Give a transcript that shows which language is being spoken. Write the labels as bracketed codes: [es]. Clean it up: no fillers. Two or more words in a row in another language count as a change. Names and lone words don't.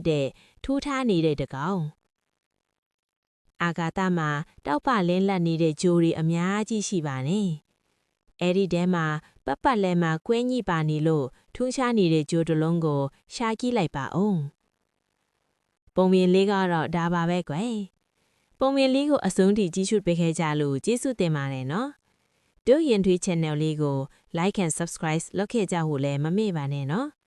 [my] တဲ့ထူးထားနေတဲ့တကောင်။အာဂါသမှာတောက်ပလင်းလက်နေတဲ့ဂျိုးတွေအများကြီးရှိပါနဲ့။အဲ့ဒီတဲမှာပတ်လဲမှာကွဲညိပါနေလို့ထူးခြားနေတဲ့ဂျိုးတစ်လုံးကိုရှာကြည့်လိုက်ပါဦး။ပုံမြင်လေးကတော့ဒါပါပဲကွယ်။ပုံမြင်လေးကိုအဆုံးထိကြည့်ရှုပေးခဲ့ကြလို့ကျေးဇူးတင်ပါတယ်နော်။တို့ရင်ထွေး channel လေးကို [en] like and subscribe [my] လုပ်ခဲ့ကြဖို့လည်းမမေ့ပါနဲ့နော်။